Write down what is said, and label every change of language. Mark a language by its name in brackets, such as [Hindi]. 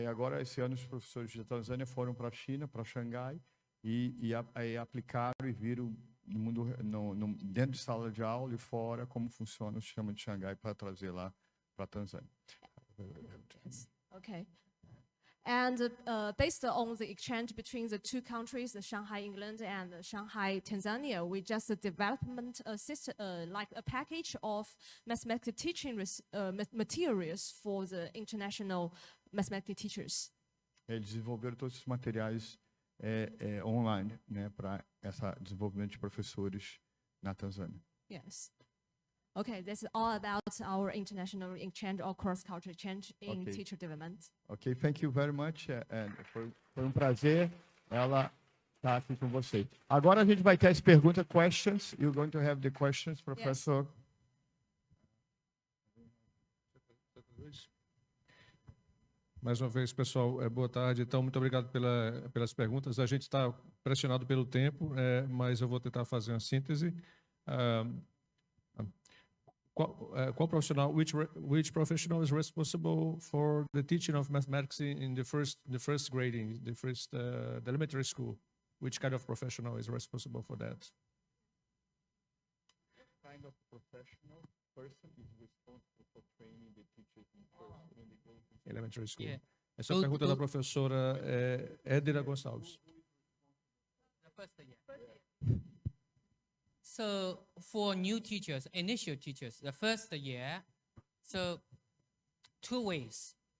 [Portuguese] Agora, esse ano, os professores da Tanzânia foram para a China, para Xangai, e aplicaram e viram no mundo, dentro de sala de aula e fora como funciona o sistema de Xangai para trazer lá para a Tanzânia. [English] Yes. Okay. And based on the exchange between the two countries, the Shanghai, England, and Shanghai, Tanzania, we just development a system, like a package of mathematics teaching materials for the international mathematics teachers. [Portuguese] Eles desenvolveram todos esses materiais online, né, para esse desenvolvimento de professores na Tanzânia. [English] Yes. Okay, this is all about our international exchange or cross-cultural exchange in teacher development. Okay, thank you very much. [Portuguese] Foi um prazer ela estar aqui com você. Agora a gente vai ter as perguntas, questions. [English] You're going to have the questions, Professor. Yes. [Portuguese] Mais uma vez, pessoal, boa tarde. Então, muito obrigado pelas perguntas. A gente está pressionado pelo tempo, mas eu vou tentar fazer uma síntese. Qual profissional? [English] Which professional is responsible for the teaching of mathematics in the first grading, the elementary school? Which kind of professional is responsible for that? What kind of professional person is responsible for training the teachers in Elementary school. Yeah. [Portuguese] Essa é a pergunta da professora Édira Gonçalves. [English] The first year. So for new teachers, initial teachers, the first year, so 2 ways.